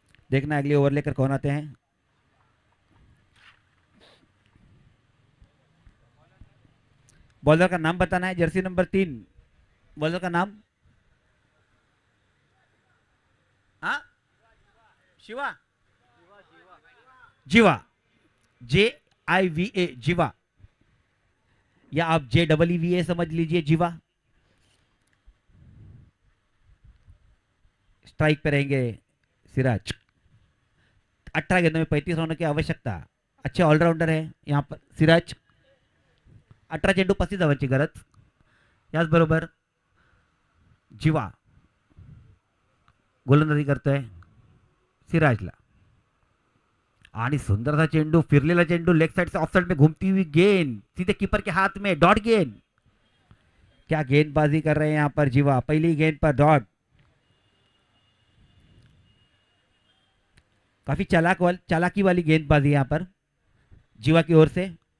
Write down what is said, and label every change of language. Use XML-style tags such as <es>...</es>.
<hi>देखना अगली ओवर लेकर कौन आते हैं. बॉलर का नाम बताना है, जर्सी नंबर 3 बॉलर का नाम। हाँ, शिवा, जीवा, JIVA, जीवा, या आप JEEVA समझ लीजिए, जीवा। स्ट्राइक पे रहेंगे सिराज। 18 गेंदों में 35 रनों की आवश्यकता। अच्छे ऑलराउंडर है यहाँ पर सिराज।</hi> <mr>18 चेंडू 35 धावांची गरज। याचबरोबर जीवा गोलंदाजी करतोय सिराजला। आणि सुंदर सा चेंडू, फिरलेला चेंडू,</mr> <hi>लेग साइड से ऑफ साइड में घूमती हुई गेंद सीधे कीपर के हाथ में, डॉट गेंद। क्या गेंदबाजी कर रहे हैं यहाँ पर जीवा, पहली गेंद पर डॉट। काफी चालाकी वाली गेंदबाजी यहाँ पर जीवा की ओर से।</hi>